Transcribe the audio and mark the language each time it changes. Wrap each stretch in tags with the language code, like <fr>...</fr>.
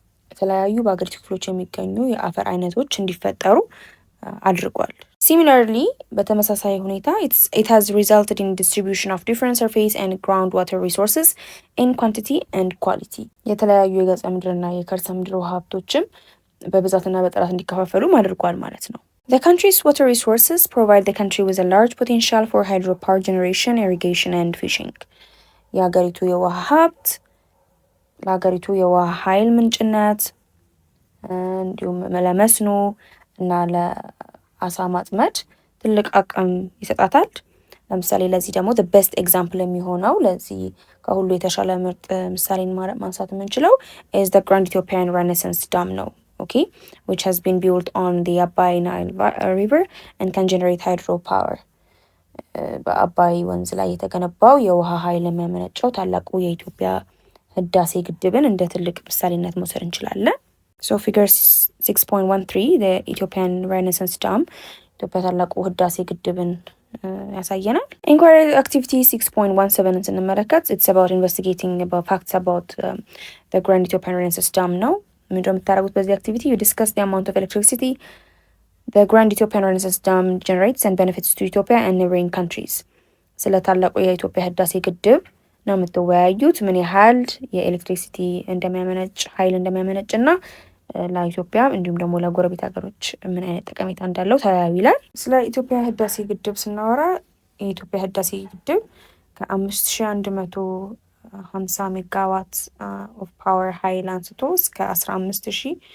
<am>የተለያዩ በሀገሪቱ ክፍሎች የሚገኙ የአፈር አይነቶች እንዲፈጠሩ አድርጓል።</am> <en>Similarly,</en> <am>በተመሳሳይ ሁኔታ</am> <en>it has resulted in distribution of different surface and groundwater resources in quantity and quality.</en> <am>የተለያዩ የገጸ ምድርና የከርሰ ምድር ውሃ ሀብቶችም በብዛትና በጥራት እንዲከፋፈሉ አድርጓል ማለት ነው።</am> <en>The country's water resources provide the country with a large potential for hydropower generation, irrigation and fishing.</en> <am>የሀገሪቱ የውሃ ሀብት ለሀገሪቱ የውሃ ኃይል ምንጭነት እንዲሁም ለመስኖ እና ለአሳ ማጥመድ ትልቅ አቅም ይሰጣታል። ለምሳሌ ለዚህ ደግሞ</am> <en>the best example</en> <am>የሚሆነው ለዚህ ከሁሉ የተሻለ ምርጥ ምሳሌን ማንሳት የምንችለው</am> <en>is the Grand Ethiopian Renaissance Dam</en> <am>ነው።</am> <en>which has been built on the Abai Nile River and can generate hydropower.</en> <am>በአባይ ወንዝ ላይ የተገነባው የውሃ ኃይል የሚያመነጨው ታላቁ የኢትዮጵያ ህዳሴ ግድብን እንደ ትልቅ ምሳሌነት መውሰድ እንችላለን።</am> <en>So figure 6.13 the Ethiopian Renaissance Dam</en> <am>ኢትዮጵያ ታላቁ ህዳሴ ግድብን ያሳየናል።</am> <en>Inquiry activity 6.17</en> <am>ስንመለከት</am> <en>it's about investigating about facts about the Grand Ethiopian Renaissance Dam</en> <am>ነው። ምንድነው የምታደርጉት በዚህ አክቲቪቲ?</am> <en>You discuss the amount of electricity The Grand Ethiopian Renaissance Dam generates and benefits to Ethiopia and neighboring countries.</en> <am>ስለ ታላቁ የኢትዮጵያ ህዳሴ ግድብ ነው የምትወያዩት። ምን ያህል የኤሌክትሪሲቲ እንደሚያመነጭ ኃይል እንደሚያመነጭ እና ለኢትዮጵያ እንዲሁም ደግሞ ለጎረቤት ሀገሮች ምን አይነት ጠቀሜታ እንዳለው ተወያዩ ይላል። ስለ ኢትዮጵያ ህዳሴ ግድብ ስናወራ የኢትዮጵያ ህዳሴ ግድብ ከ5150 ሜጋዋት ኦፍ ፓወር ኃይል አንስቶ እስከ 15000</am>